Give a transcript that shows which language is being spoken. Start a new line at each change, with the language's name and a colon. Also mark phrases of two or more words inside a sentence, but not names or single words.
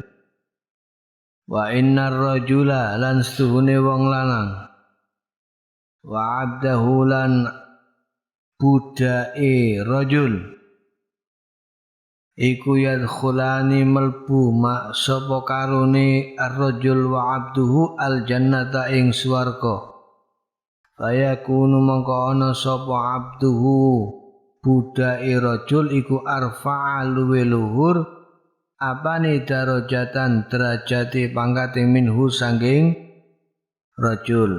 Arabic: وإن الرجل
Javanese: lan stuhune wong lanang
Arabic: وعبده
Javanese: lan budake rajul iku yadkhulani melbu mak sapa karone
Arabic: الرجل وعبده الجنة
Javanese: ing swarga. Fayakunu mongko ana sapa abduhu budake rajul iku arfa'a luwe luhur apane darajatan derajate pangkate minhu sanging rajul.